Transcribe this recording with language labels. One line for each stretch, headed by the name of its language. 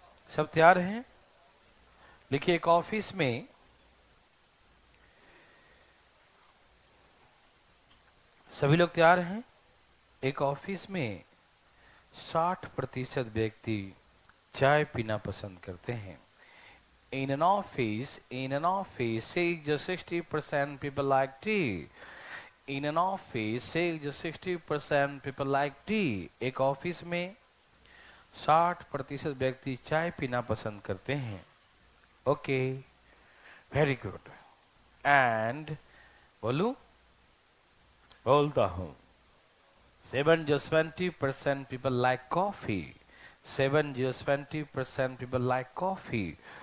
Hindi: सब तैयार हैं? लिखिए, एक ऑफिस में सभी लोग तैयार हैं? एक ऑफिस में 60% व्यक्ति चाय पीना पसंद करते हैं।
English: In an office, say just 60% people like tea. In an office, say just 60% people like tea.
Hindi: एक ऑफिस में 60% व्यक्ति चाय पीना पसंद करते हैं।
English: Okay, very good. And
Hindi: बोलूं? बोलता हूं।
English: 70% people like coffee. 70% people like coffee.